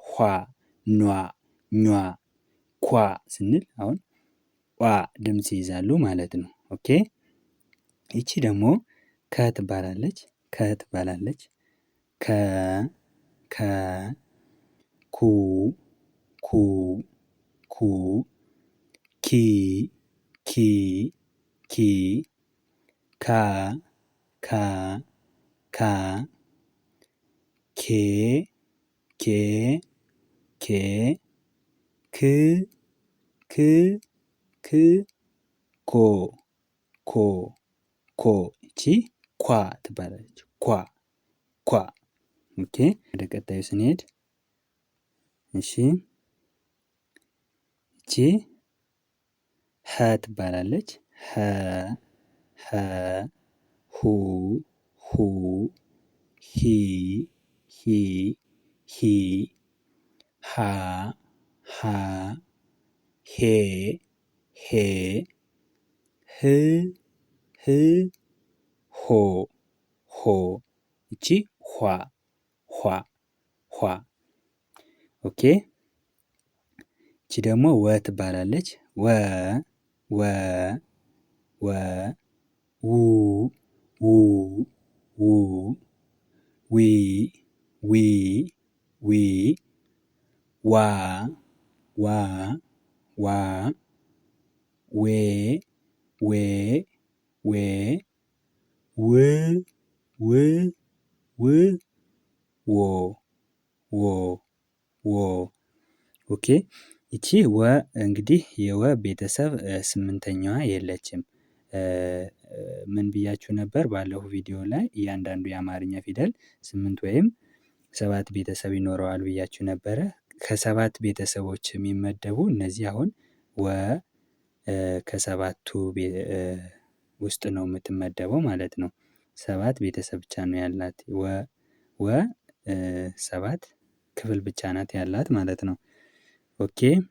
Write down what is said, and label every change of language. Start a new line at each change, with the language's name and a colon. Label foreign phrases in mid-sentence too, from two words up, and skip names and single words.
Amharic: ኋ፣ ኗ፣ ኟ፣ ኳ ስንል አሁን ዋ ድምፅ ይይዛሉ ማለት ነው። ኦኬ። ይቺ ደግሞ ከ ትባላለች። ከ ትባላለች። ከ፣ ከ፣ ኩ፣ ኩ፣ ኩ፣ ኪ፣ ኪ፣ ኪ፣ ካ፣ ካ፣ ካ፣ ኬ፣ ኬ፣ ኬ፣ ክ፣ ክ፣ ክ፣ ኮ፣ ኮ፣ ኮ ይቺ ኳ ትባላለች። ኳ፣ ኳ። ኦኬ። ወደ ቀጣዩ ስንሄድ እሺ ይቺ ሀ ትባላለች። ሀ፣ ሀ፣ ሁ፣ ሁ፣ ሂ፣ ሂ፣ ሂ፣ ሃ፣ ሃ፣ ሄ፣ ሄ፣ ህ፣ ህ፣ ሆ፣ ሆ ይቺ ኋ፣ ኋ፣ ኋ። ኦኬ። ይቺ ደግሞ ወ ትባላለች። ወ፣ ወ፣ ወ፣ ው፣ ው፣ ው፣ ዊ፣ ዊ፣ ዊ፣ ዋ፣ ዋ፣ ዋ፣ ዌ፣ ዌ፣ ዌ፣ ው፣ ው፣ ው፣ ዎ፣ ዎ፣ ዎ። ኦኬ። ይቺ ወ እንግዲህ የወ ቤተሰብ ስምንተኛዋ የለችም። ምን ብያችሁ ነበር ባለፈው ቪዲዮ ላይ እያንዳንዱ የአማርኛ ፊደል 8 ወይም 7 ቤተሰብ ይኖረዋል ብያችሁ ነበረ። ከሰባት ቤተሰቦች የሚመደቡ እነዚህ አሁን ወ ከሰባቱ ውስጥ ነው የምትመደበው ማለት ነው። 7 ቤተሰብ ብቻ ነው ያላት። ወ 7 ክፍል ብቻ ናት ያላት ማለት ነው። ኦኬ።